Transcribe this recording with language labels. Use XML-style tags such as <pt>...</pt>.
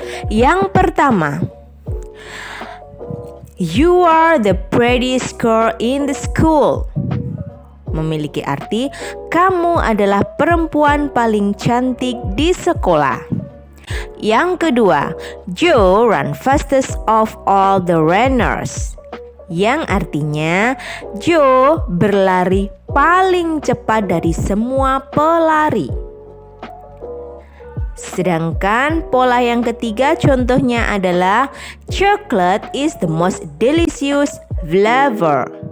<id>Yang pertama,</id> <en>you are the prettiest girl in the school.</en> <id>Memiliki arti kamu adalah perempuan paling cantik di sekolah. Yang kedua,</id> <en>Joe ran fastest of all the runners.</en> <id>Yang artinya Joe berlari paling cepat dari semua pelari. Sedangkan pola yang ketiga contohnya adalah</id> <en>chocolate is the most delicious flavor.</en>